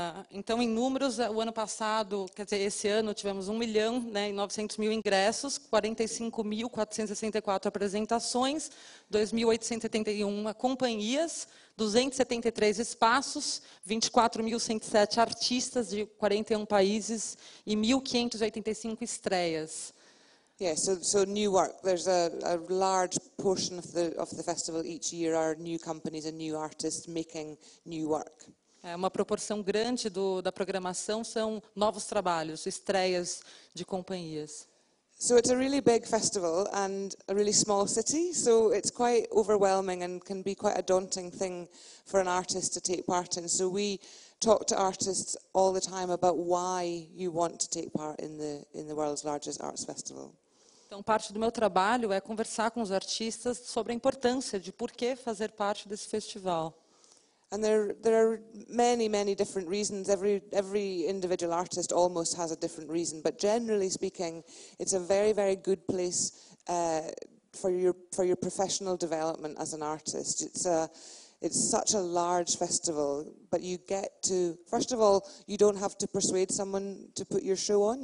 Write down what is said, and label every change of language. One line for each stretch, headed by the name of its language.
Portuguese: Então, em números, o ano passado, quer dizer, esse ano, tivemos 1.900.000 ingressos, 45.464 apresentações, 2.871 companhias, 273 espaços, 24.107 artistas de 41 países e 1.585 estreias.
English: Yeah, so new work. There's a large portion of the festival each year are new companies and new artists making new work.
Portuguese: Uma proporção grande da programação são novos trabalhos, estreias de companhias.
English: So it's a really big festival and a really small city, so it's quite overwhelming and can be quite a daunting thing for an artist to take part in. So we talk to artists all the time about why you want to take part in the world's largest arts festival.
Portuguese: Então, parte do meu trabalho é conversar com os artistas sobre a importância de por que fazer parte desse festival.
English: And there are many different reasons. Every individual artist almost has a different reason, but generally speaking, it's a very good place for your professional development as an artist. It's such a large festival, but you get to, first of all, you don't have to persuade someone to put your show on.